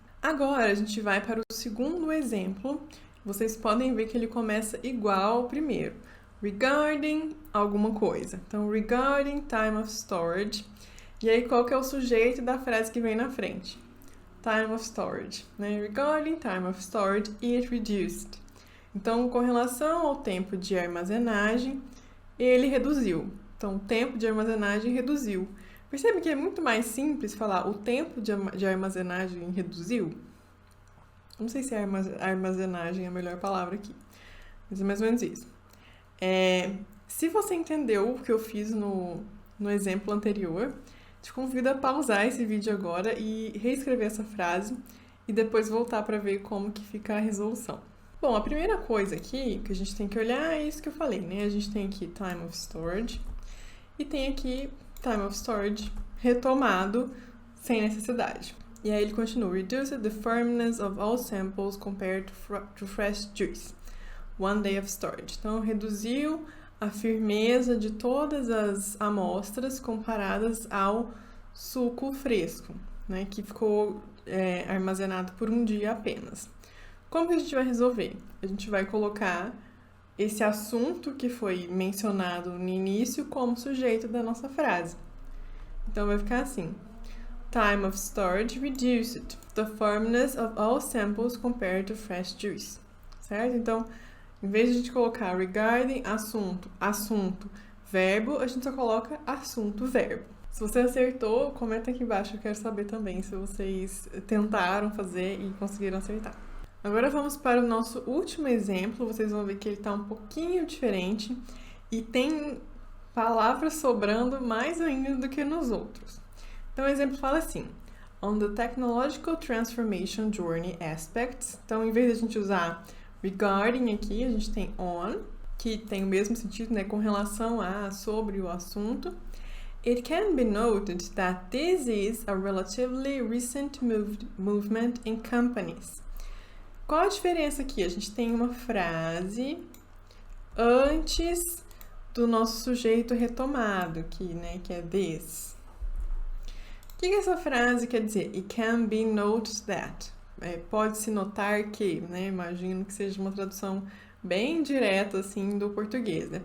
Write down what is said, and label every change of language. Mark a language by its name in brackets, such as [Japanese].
[Portuguese] Agora, a gente vai para o segundo exemplo. Vocês podem ver que ele começa igual ao primeiro. [English] Regarding [Portuguese] alguma coisa. Então, [English] regarding time of storage. [Portuguese] E aí, qual que é o sujeito da frase que vem na frente? [English] Time of storage, né? Regarding time of storage, it reduced. [Portuguese] Então, com relação ao tempo de armazenagem, ele reduziu. Então, o tempo de armazenagem reduziu. Percebe que é muito mais simples falar o tempo de armazenagem reduziu? Não sei se armazenagem é a melhor palavra aqui, mas é mais ou menos isso. Se você entendeu o que eu fiz no exemplo anterior, te convido a pausar esse vídeo agora e reescrever essa frase e depois voltar para ver como que fica a resolução. Bom, a primeira coisa aqui que a gente tem que olhar é isso que eu falei, né? A gente tem aqui [English] time of storage [Portuguese] e tem aqui time of storage retomado sem necessidade. E aí ele continua, [English] reduce the firmness of all samples compared to fresh juice. One day of storage. [Portuguese] Então, reduziu a firmeza de todas as amostras comparadas ao suco fresco, né, que ficou armazenado por um dia apenas. Como que a gente vai resolver? A gente vai colocar esse assunto que foi mencionado no início como sujeito da nossa frase. Então, vai ficar assim. [English] Time of storage reduced the firmness of all samples compared to fresh juice. [Portuguese] Certo? Então, em vez de a gente colocar regarding, assunto, verbo, a gente só coloca assunto, verbo. Se você acertou, comenta aqui embaixo, eu quero saber também se vocês tentaram fazer e conseguiram acertar. Agora vamos para o nosso último exemplo, vocês vão ver que ele está um pouquinho diferente e tem palavras sobrando mais ainda do que nos outros. Então o exemplo fala assim, [English] on the technological transformation journey aspects. [Portuguese] Então, em vez de a gente usar regarding aqui, a gente tem on, que tem o mesmo sentido, né, com relação a, sobre o assunto. [English] It can be noted that this is a relatively recent movement in companies. [Portuguese] Qual a diferença aqui? A gente tem uma frase antes do nosso sujeito retomado aqui, né, que é this. O que essa frase quer dizer? [English] It can be noted that. [Portuguese] Pode-se notar que, né? Imagino que seja uma tradução bem direta, assim, do português, né?